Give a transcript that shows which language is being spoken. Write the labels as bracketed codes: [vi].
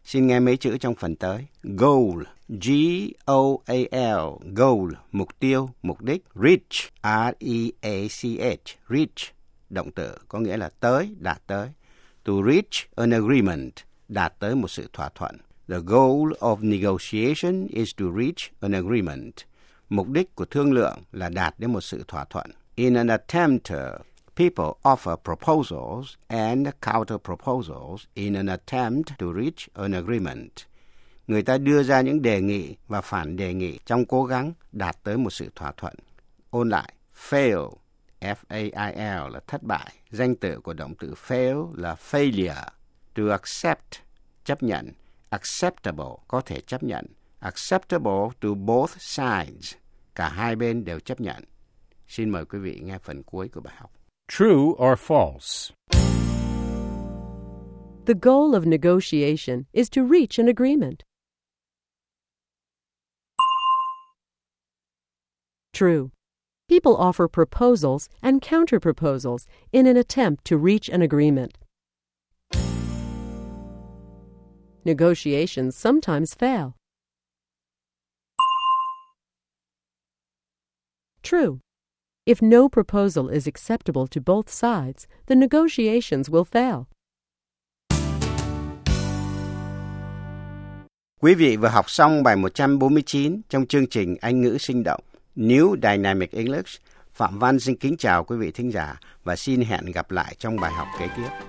[vi] Xin nghe mấy chữ trong phần tới. Goal, G-O-A-L, goal, mục tiêu, mục đích. Reach, R-E-A-C-H, reach, động từ, có nghĩa là tới, đạt tới. [en] To reach an agreement, [vi] đạt tới một sự thỏa thuận. [en] The goal of negotiation is to reach an agreement. [vi] Mục đích của thương lượng là đạt đến một sự thỏa thuận. [en] In an attempt, people offer proposals and counter-proposals in an attempt to reach an agreement. [vi] Người ta đưa ra những đề nghị và phản đề nghị trong cố gắng đạt tới một sự thỏa thuận. Ôn lại, fail. F-A-I-L là thất bại. Danh từ của động từ fail là failure. To accept, chấp nhận. Acceptable, có thể chấp nhận. [en] Acceptable to both sides. [vi] Cả hai bên đều chấp nhận. Xin mời quý vị nghe phần cuối của bài học. [en] True or false? The goal of negotiation is to reach an agreement. True. People offer proposals and counter-proposals in an attempt to reach an agreement. Negotiations sometimes fail. True. If no proposal is acceptable to both sides, the negotiations will fail. [vi] Quý vị vừa học xong bài 149 trong chương trình Anh ngữ sinh động. New Dynamic English, Phạm Văn xin kính chào quý vị thính giả và xin hẹn gặp lại trong bài học kế tiếp.